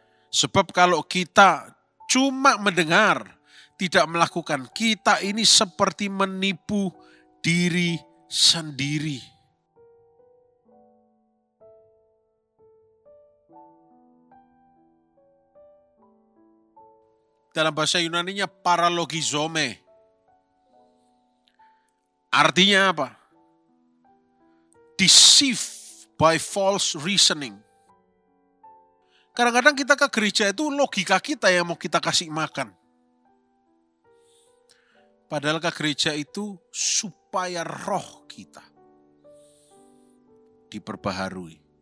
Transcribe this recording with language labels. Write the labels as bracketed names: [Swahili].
[Indonesian] Sebab kalau kita cuma mendengar, tidak melakukan, kita ini seperti menipu diri sendiri. Dalam bahasa Yunaninya paralogizome. Artinya apa? [English] Deceive by false reasoning. [Indonesian] Kadang-kadang kita ke gereja itu logika kita yang mau kita kasih makan. Padahal ke gereja itu supaya roh kita diperbaharui.